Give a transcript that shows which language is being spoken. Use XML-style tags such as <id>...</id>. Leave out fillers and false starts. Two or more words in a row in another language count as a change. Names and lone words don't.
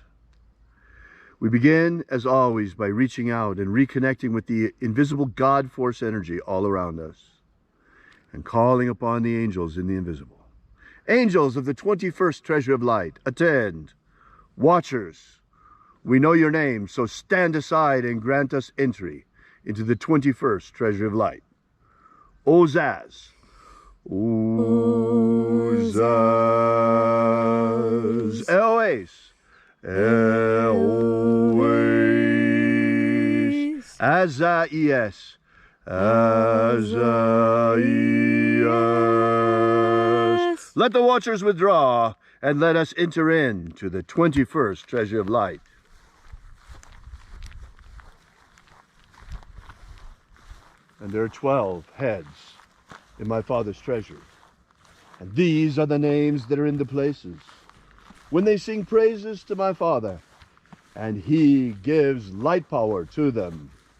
<en>We begin, as always, by reaching out and reconnecting with the invisible God force energy all around us and calling upon the angels in the invisible. Angels of the 21st treasure of light, attend. Watchers, we know your name, so stand aside and grant us entry into the 21st treasure of light. Ozaz. Ozaz. Eloes. Eloes. Azaies. Azaies. Let the watchers withdraw, and let us enter into the 21st treasure of light. And there are 12 heads in my Father's treasure. And these are the names that are in the places when they sing praises to my Father, and he gives light power to them.</en>